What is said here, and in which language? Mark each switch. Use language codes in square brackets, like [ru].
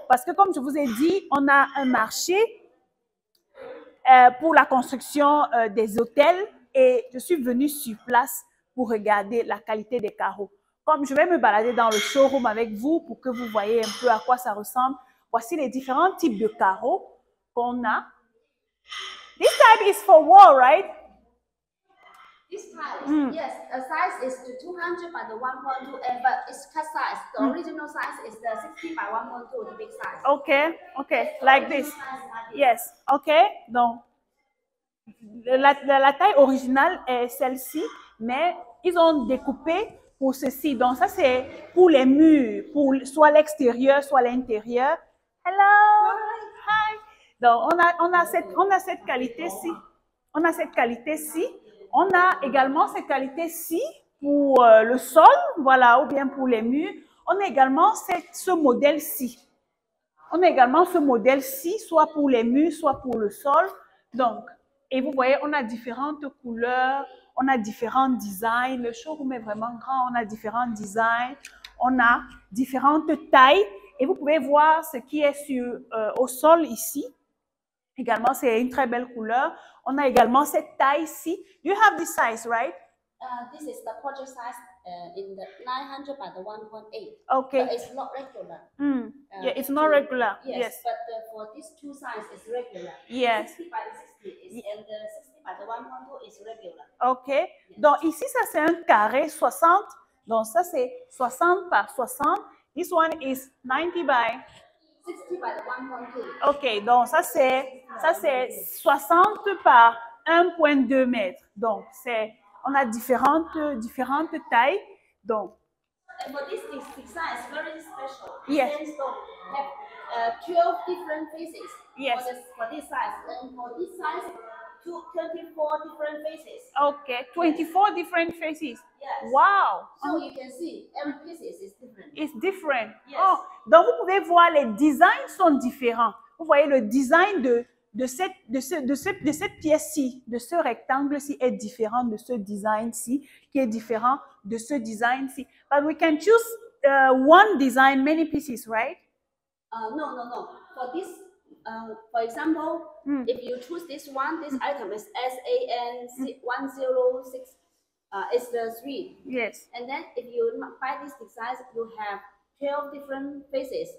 [fr] Parce que comme je vous ai dit, on a un marché pour la construction des hôtels et je suis venue sur place pour regarder la qualité des carreaux. Comme je vais me balader dans le showroom avec vous pour que vous voyez un peu à quoi ça ressemble, voici les différents types de carreaux qu'on a. [en] This type is for wall, right? This type, yes, the size is the 200 by the 1.2, but it's cut size. The original size is the 60 by 1.2, the big size. Okay, okay, like this. Yes, okay. [fr] Donc, la taille originale est celle-ci, mais ils ont découpé pour ceci. Donc, ça c'est pour les murs, pour soit l'extérieur, soit l'intérieur. Hello, hi. Donc, on a cette qualité-ci. On a cette qualité-ci. On a également cette qualité-ci pour le sol, voilà, ou bien pour les murs. On a également ce modèle-ci. On a également ce modèle-ci, soit pour les murs, soit pour le sol. Donc, et vous voyez, on a différentes couleurs, on a différents designs. Le showroom est vraiment grand, on a différents designs, on a différentes tailles. Et vous pouvez voir ce qui est au sol ici. Également, c'est une très belle couleur. On a également cette taille-ci. [en] You have this size, right? This is the project size in the 900 by the 1.8. Okay. But it's not regular. Yeah, it's not regular. Yes. But for these two sizes, it's regular. Yes. 60 by the 60 and the 60 by the 1.2 is regular. Okay. Yes. [fr] Donc ici, ça c'est un carré 60. Donc ça c'est 60 par 60. [en] This one is 90 by 60 by the 1.2. [fr] Ok, donc ça c'est 60 par 1,2 mètres. Donc on a différentes tailles. Donc [en] and for this design is very special. Yes. Sandstone have 12 different faces. Yes. For this size, and for this size, 24 different faces. Okay, 24 different faces. Yes. Wow. So you can see every piece is different. It's different. Yes. [fr] Oh, donc vous pouvez voir les designs sont différents. Vous voyez le design de cette pièce-ci, de ce rectangle-ci est différent de ce design-ci, qui est différent de ce design-ci. [en] But we can choose one design, many pieces, right? No. For this, for example, if you choose this one, this item is SAN106. It's the 3. Yes. And then if you buy this design, you have 12 different faces.